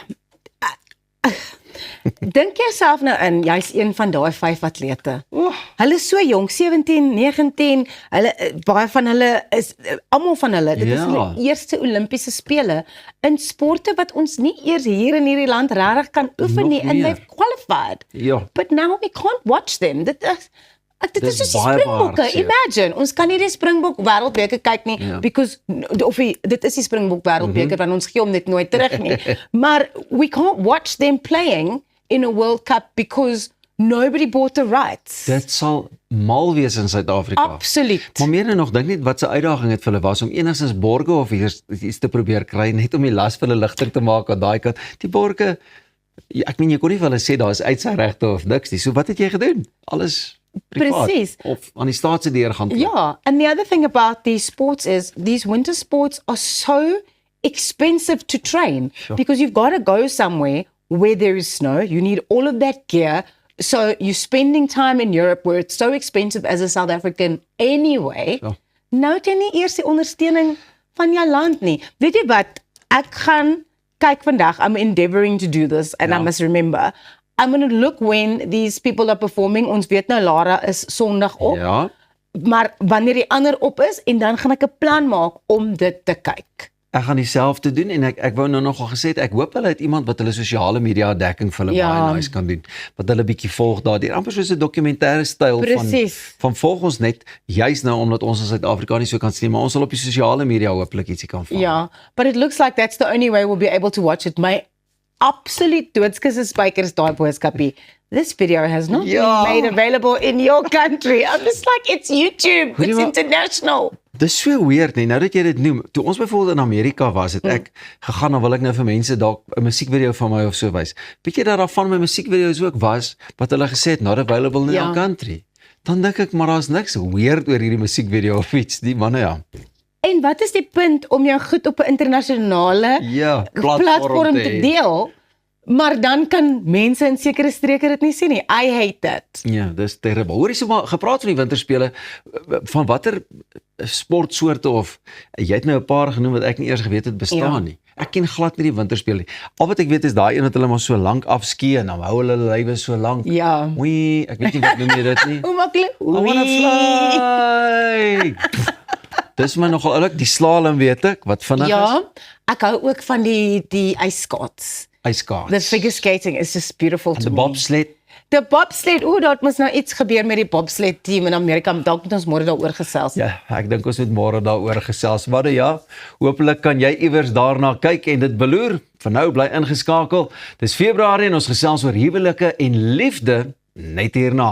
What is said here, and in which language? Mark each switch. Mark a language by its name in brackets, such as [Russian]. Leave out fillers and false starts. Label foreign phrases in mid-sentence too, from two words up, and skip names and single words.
[Afrikaans] Dink jouself nou in, jy's een van daai 5 atlete. Hulle is so jonk, 17, 19, baie van hulle is, almal van hulle, dit is hulle eerste Olimpiese spele in sporte wat ons nie eers hier in hierdie land regtig kan oefen nie, [English] and they've qualified. [Afrikaans] Ja. [English] But now we can't watch them. [Afrikaans] Dit is soos die Springbokke, imagine, ons kan nie die Springbok wêreldbeker kyk nie, because, dit is die Springbok wêreldbeker, want ons gee hom net nooit terug nie, maar [English] we can't watch them playing in a World Cup because nobody bought the rights. [Afrikaans] Dit sal mal wees in Suid-Afrika. Absoluut. Maar meer nou nog, dink net wat se uitdaging het vir hulle was om enigstens borge of iets te probeer kry, net om die las vir hulle ligter te maak aan daai kant. Die borge, ek meen jy kon nie vir hulle sê daar is uitsaairegte of niks nie. So wat het jy gedoen? Alles privaat. Precies. Of aan die staat se deur gaan klop. [English] Yeah, and the other thing about these sports is these winter sports are so expensive to train because you've got to go somewhere where there is snow. You need all of that gear. So you're spending time in Europe where it's so expensive as a South African anyway. [Afrikaans] Nou het jy nie eers die ondersteuning van jou land nie. Weet jy wat? Ek gaan kyk vandag. [English] I'm endeavoring to do this and I must remember I'm going to look when these people are performing. [Afrikaans] Ons weet nou Lara is Sondag op. Ja. Maar wanneer die ander op is en dan gaan ek 'n plan maak om dit te kyk. Ek gaan dieselfde doen en ek wou nou nogal gesê het, ek hoop hulle het iemand wat hulle sosiale media dekking vir hulle baie nice kan doen. Wat hulle bietjie volg daardeur. Amper soos 'n dokumentêre styl van volg ons net juis nou omdat ons in Suid-Afrika nie so kan sien, maar ons sal op die sosiale media hopelik ietsie kan vang. Ja, [English] but it looks like that's the only way we'll be able to watch it. [Afrikaans] My absolute doodskusse spykers daai boodskapie. [English] This video has not been made available in your country. I'm just like, it's YouTube. It's international. [Afrikaans] Dis so weird nie, nou dat jy dit noem. Toe ons byvoorbeeld in Amerika was, het ek gegaan, dan wil ek nou vir mense dalk 'n musiekvideo van my of so wys. Weet jy dat daar van my musiekvideo's ook was, wat hulle gesê het, [English] not available in your country. [Afrikaans] Dan dink ek, maar daar's niks weird oor hierdie musiekvideo of iets, die manne ja. En wat is die punt om jou goed op 'n internasionale platform te deel? Maar dan kan mense in sekere streke dit nie sien nie. [English] I hate it. [Afrikaans] Ja, dis terrible. Hoor jy so maar gepraat van die winterspele, van watter sportsoorte of jy het nou 'n paar genoem wat ek nie eers geweet het bestaan nie. Ek ken glad nie die winterspele nie. Al wat ek weet is daai een wat hulle maar so lank afskeie en dan hou hulle lywe so lank. Ja. Oei, ek weet nie wat noem jy dit nie. Hoe maak hulle? [English] I wanna fly. [Afrikaans] Dis my nogal oulik, die slalom weet ek, wat vinnig is. Ja, ek hou ook van die ijskaats. [English] The figure skating is just beautiful to me. The bobsled. The bobsled, [Afrikaans] daar moet nou iets gebeur met die bobsled team in Amerika, dalk moet ons môre daaroor gesels. Ja, ek dink ons moet môre daaroor gesels. Maar ja, hopelik kan jy iewers daarna kyk en dit beloer. Vir nou bly ingeskakel. Dis Februarie en ons gesels oor huwelike en liefde net hierna.